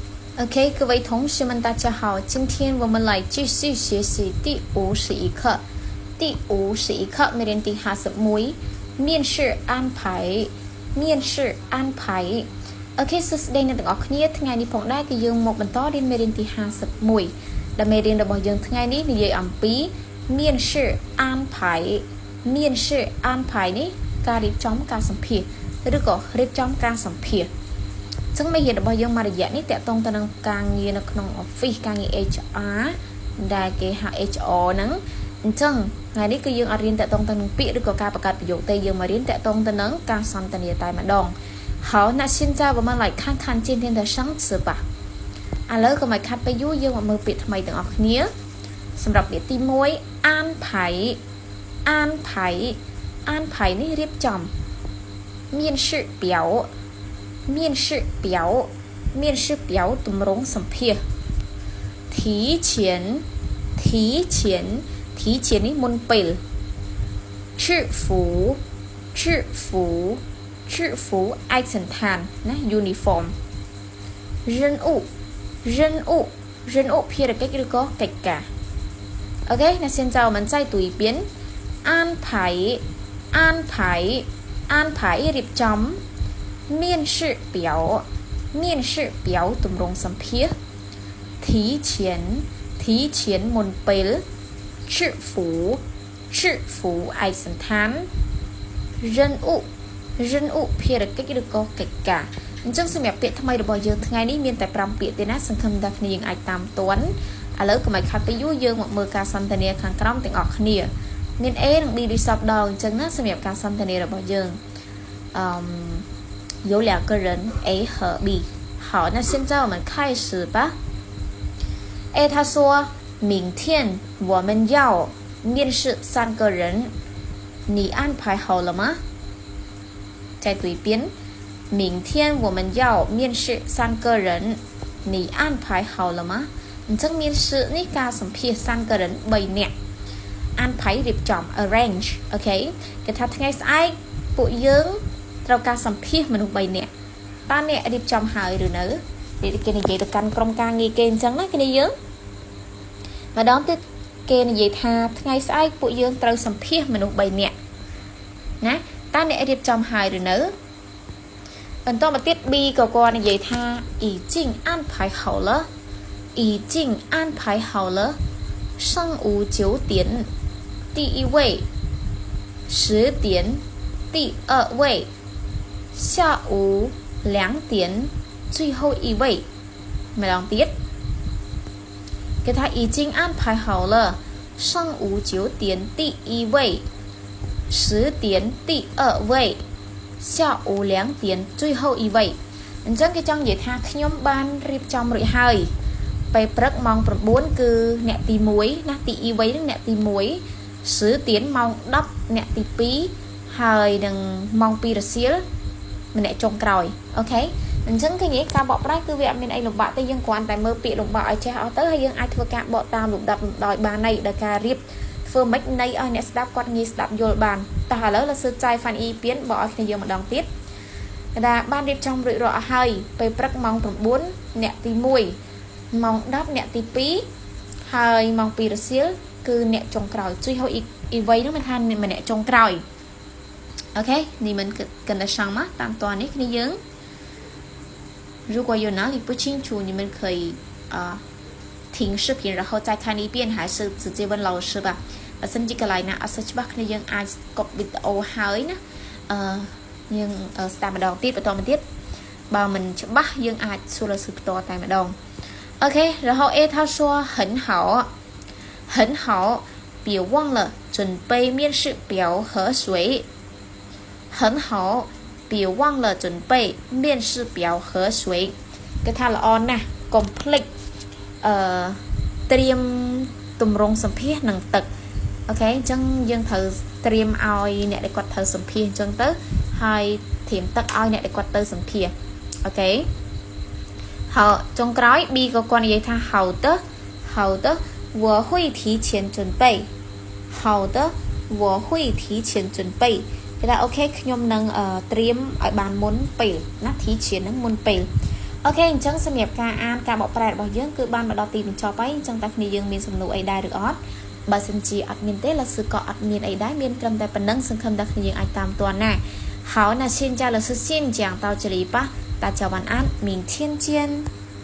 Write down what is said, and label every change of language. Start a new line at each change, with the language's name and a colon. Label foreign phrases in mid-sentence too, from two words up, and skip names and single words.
Chinese: OK，各位同学们，大家好，今天我们来继续学习第51课。第51课每天第51面试安排面试安排
Khmer: OK សួស្តីអ្នកទាំងអស់គ្នាថ្ងៃនេះផងដែរគឺយើងមកបន្តរៀនមេរៀនទី51ដែលមេរៀនរបស់យើងថ្ងៃនេះនិយាយអំពី
Chinese: 面试安排面试安排
Khmer: នេះការរៀបចំការសម្ភាសឬក៏រៀបចំការសម្ភាសចឹងមេរៀនរបស់យើងមួយរយៈនេះតកតងទៅនឹងការងារនៅក្នុង office ការ ងារ HR ដែលគេហៅ HR ហ្នឹងអញ្ចឹងថ្ងៃនេះគឺយើងអត់រៀនតកតងទៅនឹងពាក្យឬក៏ការបង្កើតប្រយោគទេយើងមករៀនតកតងទៅនឹងការសន្ទនាតែម្ដង
Chinese: 好那现在我们来看看今天的生词吧
Khmer: ឥឡូវក៏មកខាត់ទៅយូរយើងមកមើលពាក្យថ្មីទាំងអស់គ្នា សម្រាប់ពាក្យទី1អានផៃអានផៃអានផៃនេះរៀបចំ
Chinese: 面试表面试表面试表
Khmer: ទម្រង់សម្ភាស
Chinese: 提前提前提前
Khmer: នេះមុនពេល
Chinese: 制服制服制服
Khmer: ឯកស
Chinese: ណ្ឋានណា uniform 任务任务任务
Khmer: ភារកិច្ចឬក៏កិច្ចការ
Chinese: OK 那现在我们再读一遍安排安排安排រៀបចំ 面试表面试表
Khmer: ទម្រង់សម្ភាស
Chinese: 提前提前
Khmer: មុនពេល
Chinese: 制服制服ឯកសណ្ឋាន 任务任务
Khmer: ភារកិច្ចឬក៏កិច្ចការអញ្ចឹងសម្រាប់ពាក្យថ្មីរបស់យើងថ្ងៃនេះមានតែ5ពាក្យទេណាសង្ឃឹមថាគ្នាយើងអាចតាមទាន់ឥឡូវកុំឲ្យខាត់ទៅយូរយើងមកមើលការសន្ទនាខាងក្រោមទាំងអស់គ្នាមាន A និង B ដូចសពដល់អញ្ចឹងណាសម្រាប់ការសន្ទនារបស់យើង
Chinese: 有2个人 A 和 B 好那现在我们开始吧 A 他说明天我们要面试3个人你安排好了吗再读一遍明天我们要面试3个人你安排好了吗អញ្ចឹង
Khmer: 面试នេះការសម្ភាស
Chinese: 3 个人
Khmer: 3 នាក់安排រៀបចំ arrange អូខេគេថាថ្ងៃស្អែកពួកយើងត្រូវការសម្ភាសមនុស្ស3នាក់តើអ្នករៀ បចំហើយឬនៅគេនិយាយទៅកាន់ក្រុមការងារគេអញ្ចឹងណាគ្នាយើងម្ដងទៀតគេនិយាយថា ថ្ងៃស្អែកពួកយើងត្រូវសម្ភាសមនុស្ស3នាក់ណាតើអ្នករៀបចំហើយឬនៅបន្ត មកទៀត B ក៏គាត់និយាយថា
Chinese: 已经安排好了已经安排好了上午9点第一位10点第二位下午2点最后一位
Khmer: ម្ដងទៀតគេថា
Chinese: 已经安排好了上午9点第一位
Khmer: 10点第二位下午2点最后一位អញ្ចឹងគេចង់និយាយថាខ្ញុំបានរៀបចំរួចហើយពេលព្រឹកម៉ោង9គឺអ្នកទី1ណាទី2ហ្នឹងអ្នកទី1 10ទៀនម៉ោង10អ្នកទី2ហើយនឹងម៉ោង2រសៀលម្នាក់ចុងក្រោយអូខេអញ្ចឹងគេនិយាយការបកប្រែគឺវាអត់មានអីលំបាកទេយើងគ្រាន់តែមើលពាក្យលំបាកឲ្យចេះអស់ទៅហើយយើងអាចធ្វើការបកតាមលំដាប់ដោយបានន័យដោយការរៀបធ្វើ ម៉េចន័យឲ្យអ្នកស្ដាប់គាត់ងាយស្ដាប់យល់បានតែឥឡូវเราសើចហ្វានអ៊ីពៀនបកឲ្យគ្នាយើងម្ដងទៀតគេថាបានរៀបចំរួចរាល់អស់ហើយពេលព្រឹកម៉ោង9អ្នកទី1ម៉ោង10អ្នកទី2ហើយម៉ោង2រសៀលគឺអ្នកចុងក្រោយ
Chinese: 最后一位
Khmer: នោះមានថាម្នាក់ចុងក្រោយអូខេ
Chinese: 你们跟得上吗
Khmer: តាម តនេះគ្នាយើង
Chinese: 如果有哪里不清楚你们可以听视频然后再看一遍还是直接问老师吧
Khmer: បើសិនជាកន្លែងណាអត់សូវច្បាស់គ្នាយើងអាចកុបវីដេអូហើយណាយើងស្ដាប់ម្ដងទៀតបន្តមកទៀតបើមិន ច្បាស់យើងអាចសួរ
Chinese: 老师
Khmer: បន្តតែម្ដង
Chinese: OK然后 A 他说很好很好别忘了准备面试表和水很好别忘了准备面试表和水
Khmer: គេថាល្អណាស់ កុំភ្លេចត្រៀមទម្រង់សម្ភាសនិងទឹកអូខេអញ្ចឹងយើងត្រូវត្រៀមឲ្យអ្នកដែលគាត់ត្រូវសម្ភាសអញ្ចឹងទៅហើយត្រៀមទឹកឲ្យអ្នកដែលគាត់ទៅសម្ភាសអូខេ好ចុងក្រោយ B ក៏គាត់និយាយថា
Chinese: 好的好的我会提前准备
Khmer: 好的我会提前准备គេថាអូខេខ្ញុំនឹងត្រៀមឲ្យបានមុនពេលណា提前នឹងមុនពេល Ok អញ្ចឹងសម្រាប់ការអានការបកប្រែរបស់យើងគឺបានមកដល់ទីបញ្ចប់ហើយអញ្ចឹងតើគ្នាយើងមានសំណួរអីដែរឬអត់បើសិនជាអត់មានទេ老师ក៏អត់មានអីដែរមានត្រឹមតែប៉ុណ្្នឹងសង្ឃឹមថាគ្នាយើងអាចតាមទាន់ណា
Chinese: 好那现在老师先讲到这里吧大家晚安明天见